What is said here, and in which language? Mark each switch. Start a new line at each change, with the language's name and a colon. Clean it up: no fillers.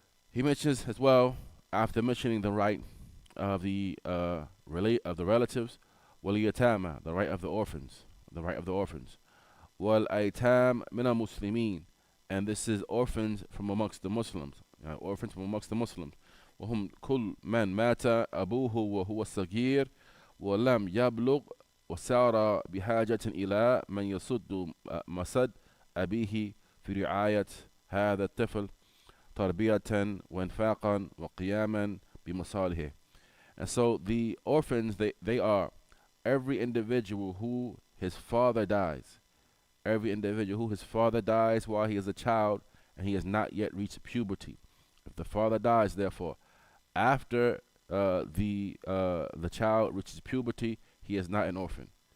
English: He mentions as well, after mentioning the right of the relatives, waliyatama, the right of the orphans, the right of the orphans,
Arabic: wal aitam mina muslimin,
English: and this is orphans from amongst the Muslims, orphans from amongst the Muslims.
Arabic: وهم كل من مات أبوه وهو صغير ولم يبلغ وصار بحاجة إلى من يسد مسد أبيه في رعاية هذا الطفل تربية وإنفاقا وقياما بمصالحه.
English: And so the orphans, they are every individual who his father dies. Every individual who his father dies while he is a child and he has not yet reached puberty. If the father dies, therefore, after the child reaches puberty, he is not an orphan.